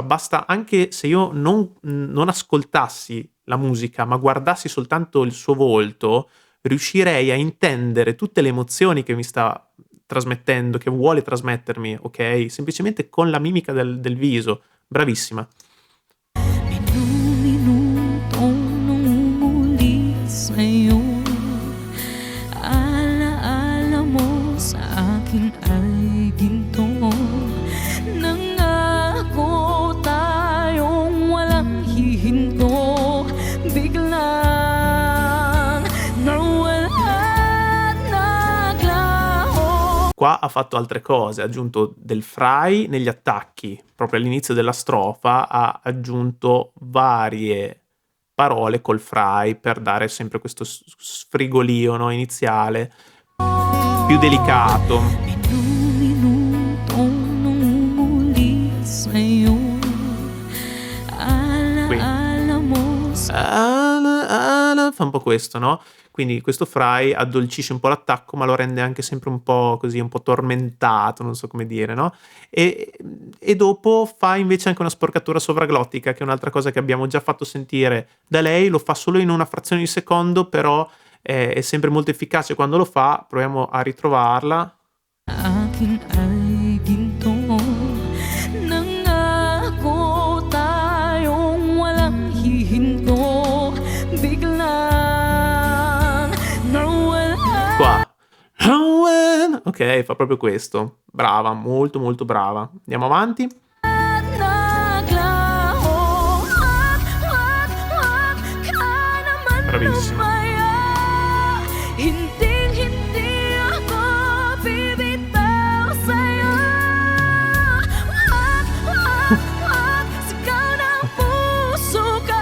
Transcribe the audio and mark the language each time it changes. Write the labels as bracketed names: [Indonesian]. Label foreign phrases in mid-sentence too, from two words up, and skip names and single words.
[Italian] Basta anche se io non ascoltassi la musica, ma guardassi soltanto il suo volto, riuscirei a intendere tutte le emozioni che mi sta trasmettendo, che vuole trasmettermi, ok? Semplicemente con la mimica del viso. Bravissima. [Filipino] Minutong nunguli sa'yo. Alaala mo sa akin ay ginto. Nangako tayong walang hihinto. Biglang nawala at naglaho. [Italian] Qua ha fatto altre cose, ha aggiunto del fry negli attacchi, proprio all'inizio della strofa ha aggiunto varie parole col fry per dare sempre questo sfrigolio, no, iniziale, più delicato. [Filipino] Minutong nunguli sa'yo. [Italian] Qui. [Filipino] Alaala mo sa [Italian] Fa un po' questo, no? Quindi questo fry addolcisce un po' l'attacco, ma lo rende anche sempre un po' così, un po' tormentato, non so come dire, no? E dopo fa invece anche una sporcatura sovraglottica, che è un'altra cosa che abbiamo già fatto sentire da lei, lo fa solo in una frazione di secondo, però è sempre molto efficace quando lo fa. Proviamo a ritrovarla. [Filipino] akin ay ginto. Nangako tayong walang hihinto. Biglang nawala. [Italian] Qua. Ok, fa proprio questo. Brava, molto molto brava. Andiamo avanti. [Filipino] Naglaho. Wag ka naman [Italian] Bravissima. [Filipino] lumaya. Hinding-hindi ako bibitaw sa'yo. Wag, sigaw ng puso ka.